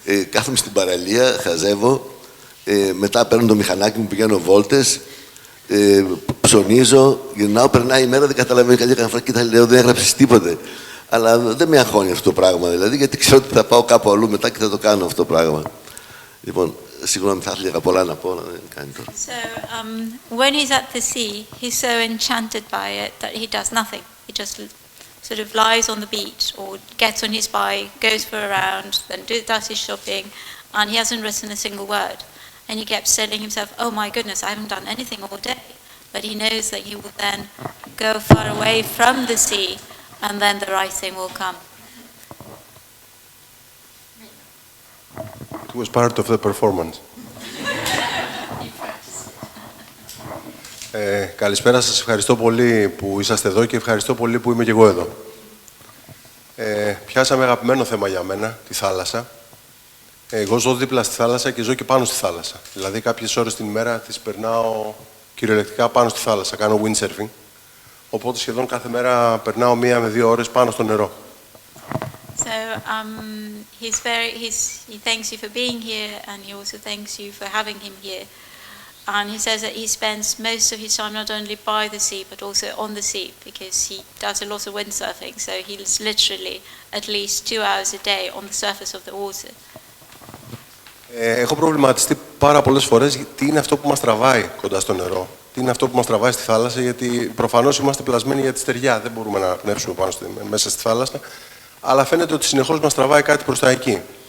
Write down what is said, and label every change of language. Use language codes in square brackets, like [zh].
[el] Κάθομαι στην παραλία, χαζεύω, μετά παίρνω το μηχανάκι μου, πηγαίνω βόλτες, ψωνίζω, γυρνάω, περνάει η μέρα, δεν καταλαβαίνω καλή φορά και λέω δεν έγραψες τίποτε. Αλλά δεν με αγχώνει αυτό το πράγμα, δηλαδή, γιατί ξέρω ότι θα πάω κάπου αλλού μετά και θα το κάνω αυτό το πράγμα. Λοιπόν, συγγνώμη, θα ήθελα πολλά να πω, αλλά δεν κάνει τώρα. [en] So, when he's at the sea, he's so enchanted by it that he does nothing. He just sort of lies on the beach or gets on his bike, goes for a round, then does his shopping, and he hasn't written a single word. And he kept telling himself, oh my goodness, I haven't done anything all day. But he knows that he will then go far away from the sea, and then the writing will come. It was part of the performance. [el] Καλησπέρα σας, ευχαριστώ πολύ που είσαστε εδώ και ευχαριστώ πολύ που είμαι και εγώ εδώ. Πιάσαμε αγαπημένο θέμα για μένα, τη θάλασσα. Εγώ ζω δίπλα στη θάλασσα και ζω και πάνω στη θάλασσα. Δηλαδή κάποιες ώρες την ημέρα τις περνάω κυριολεκτικά πάνω στη θάλασσα, κάνω windsurfing. Οπότε σχεδόν κάθε μέρα περνάω 1 με 2 ώρες πάνω στο νερό. [en] So he thanks you for being here, and he also thanks you for having him here. And he says that he spends most of his time not only by the sea but also on the sea, because he does a lot of windsurfing. So he's literally at least 2 hours a day on the surface of the water. [el] Έχω προβληματιστεί πάρα πολλές φορές τι είναι αυτό που μας τραβάει κοντά στο νερό. Τι είναι αυτό που μας τραβάει στη θάλασσα, γιατί προφανώς είμαστε πλασμένοι για τη στεριά. Δεν μπορούμε να πνεύσουμε μέσα στη θάλασσα. Αλλά φαίνεται ότι συνεχώς μας τραβάει κάτι προς τα εκεί.